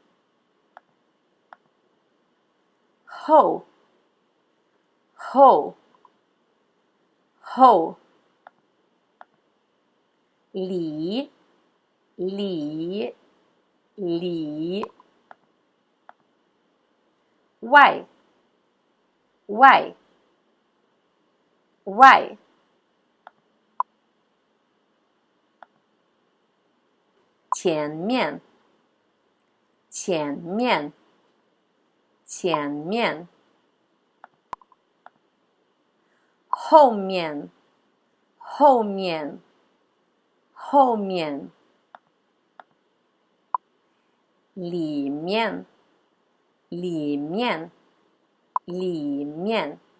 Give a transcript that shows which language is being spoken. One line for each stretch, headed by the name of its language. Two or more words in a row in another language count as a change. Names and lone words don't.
Chinese: Hou, hou, hou. Li, li, li. Wai, wai, wai. 前面，前面，前面. 后面，后面，后面。里面，里面，里面。